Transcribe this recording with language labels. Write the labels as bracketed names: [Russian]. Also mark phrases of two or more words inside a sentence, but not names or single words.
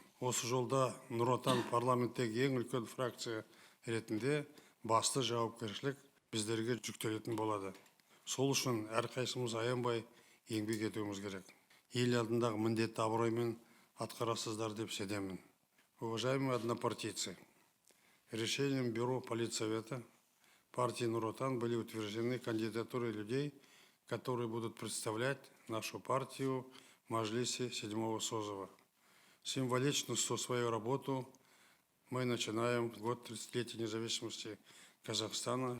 [Kazakh] Осы жолда Нұр Отан парламенттегі ең үлкен фракция ретінде басты жауапкершілік біздерге жүктелетін болады. Сол үшін әрқайсымыз аянбай еңбек етуіміз керек. Ел алдындағы міндетті абыроймен атқарасыздар деп сенемін. [Russian] Уважаемые однопартийцы, решением Бюро Политсовета партии Нур Отан были утверждены кандидатуры людей, которые будут представлять нашу партию в Маджлисе 7-го созыва. Символично свою работу мы начинаем в год 30-летия независимости Казахстана.